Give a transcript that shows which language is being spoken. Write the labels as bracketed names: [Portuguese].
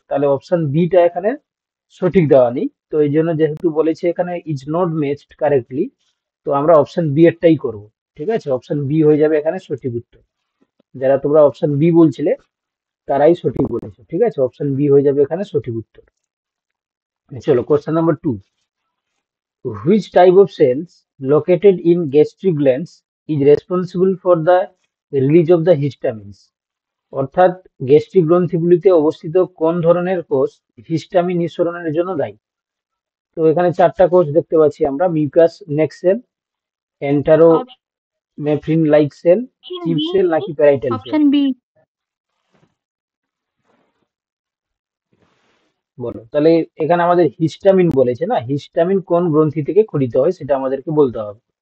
[Bangla] তাহলে option beta এখানে সঠিক দেওয়া নেই। তো এই জন্য যেহেতু বলেছে এখানে ইজ নট ম্যাচড কারেক্টলি, তো আমরা অপশন বি এরটাই করব। ঠিক আছে, অপশন বি হয়ে যাবে এখানে সঠিক উত্তর। যারা তোমরা অপশন বি বলছিলে তারাই সঠিক বলেছো। ঠিক আছে, অপশন বি হয়ে যাবে এখানে সঠিক উত্তর। চলো, question number 2, [English] which type of cells located in gastric glands is responsible for the release of the histamines, [Bangla] অর্থাৎ গ্যাস্ট্রিক গ্রন্থিগুলিতে অবস্থিত কোন ধরনের কোষ হিস্টামিন নিঃসরণের জন্য দায়ী? তো এখানে চারটা কোষ দেখতে পাচ্ছি আমরা, মিউকাস নেক sell, এন্টারোমেফ্রিন like sell, option chip B. Sell নাকি প্যারাইটাল সেল? Option B. বলো তাহলে। এখানে আমাদের হিস্টামিন বলেছে না, হিস্টামিন কোন গ্রন্থি থেকে ক্ষরিত হয় সেটা আমাদেরকে বলতে হবে।